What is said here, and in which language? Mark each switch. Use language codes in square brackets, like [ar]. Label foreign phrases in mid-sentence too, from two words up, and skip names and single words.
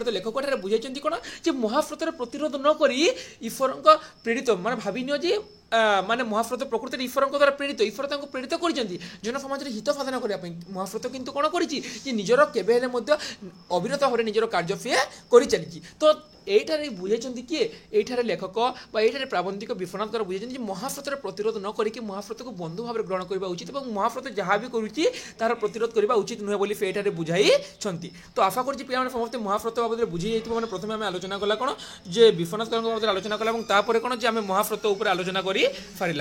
[or] ତ ଲେଖକ ଏଠାରେ ବୁଝାଇଛନ୍ତି କ'ଣ ଯେ ମହାସ୍ରୋତର ପ୍ରତିରୋଧ ନ କରି ଈଶ୍ୱରଙ୍କ ପ୍ରେରିତ ମାନେ ଯେ ମାନେ ମହାସ୍ରୋତ ପ୍ରକୃତିରେ ଈଶ୍ୱରଙ୍କ ଦ୍ୱାରା ପ୍ରେରିତ, ଈଶ୍ୱର ତାଙ୍କୁ ପ୍ରେରିତ କରିଛନ୍ତି ଜନ ସମାଜରେ ହିତ ସାଧନ କରିବା ପାଇଁ। ମହାସ୍ରୋତ କିନ୍ତୁ କ'ଣ କରିଛି ଯେ ନିଜର କେବେ ହେଲେ ମଧ୍ୟ ଅବିରତ ଭାବରେ ନିଜର କାର୍ଯ୍ୟ ସେ କରିଚାଲିଛି। ତ এইটারে বুঝাইଛନ୍ତି কিଏ এইଠାରେ লেখକ বা এইଠାରେ ପ୍ରାବନ୍ଧିକ ବିଶ୍ୱନାଥ ବୁଝାଇଛନ୍ତି ଯେ ମହାସ୍ରୋତର ପ୍ରତିରୋଧ ନ କରିକି ମହାସ୍ରୋତକୁ ବନ୍ଧୁ ଭାବରେ ଗ୍ରହଣ କରିବା ଉଚିତ ଏବଂ ମହାସ୍ରୋତ ଯାହା ବି କରୁଛି ତାହାର ପ୍ରତିରୋଧ କରିବା ଉଚିତ ନୁହେଁ ବୋଲି ସେ ଏଠାରେ ବୁଝାଇଛନ୍ତି। ତ ଆଶା କରୁଛି ପିଲାମାନେ ସମସ୍ତେ ମହାସ୍ରୋତ ବାବଦରେ ବୁଝି ଯାଇଥିବ। ମାନେ ପ୍ରଥମେ ଆମେ ଆଲୋଚନା କଲା କ'ଣ ଯେ ବିଶ୍ୱନାଥ ବାବଦରେ ଆଲୋଚନା କଲା ଏବଂ ତାପରେ କ'ଣ ଯେ ଆମେ ମହାସ୍ରୋତ ଉପରେ ଆଲୋଚନା କରି ସାରିଲା।